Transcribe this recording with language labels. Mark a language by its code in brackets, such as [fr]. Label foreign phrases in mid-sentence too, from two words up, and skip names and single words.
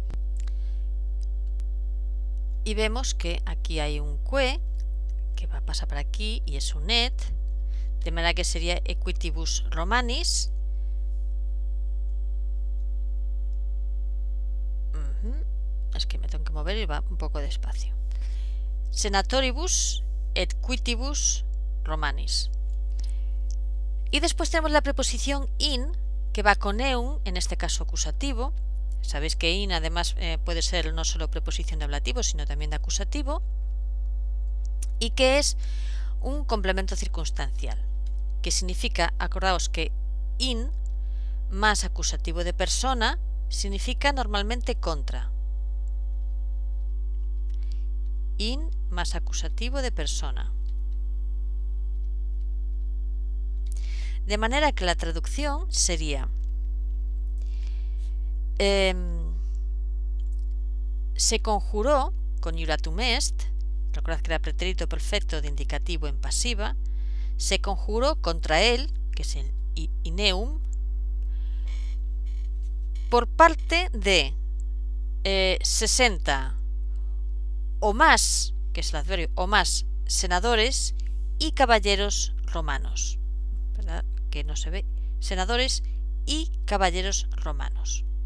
[es] Y vemos que aquí hay un que va a pasar por aquí y es un et, de manera que sería [la] equitibus Romanis. [es] Es que me tengo que mover y va un poco despacio. [la] Senatoribus et quitibus Romanis. [es] Y después tenemos la preposición in, que va con eum, en este caso acusativo. Sabéis que in además puede ser no solo preposición de ablativo, sino también de acusativo, y que es un complemento circunstancial, que significa, acordaos que in más acusativo de persona significa normalmente contra. In más acusativo de persona. De manera que la traducción sería se conjuró [la] coniuratum est, [es] recordad que era pretérito perfecto de indicativo en pasiva, se conjuró contra él, que es el [la] in eum, [es] por parte de 60 o más, que es el adverbio, o más senadores y caballeros romanos. ¿Verdad? Que no se ve. Senadores y caballeros romanos.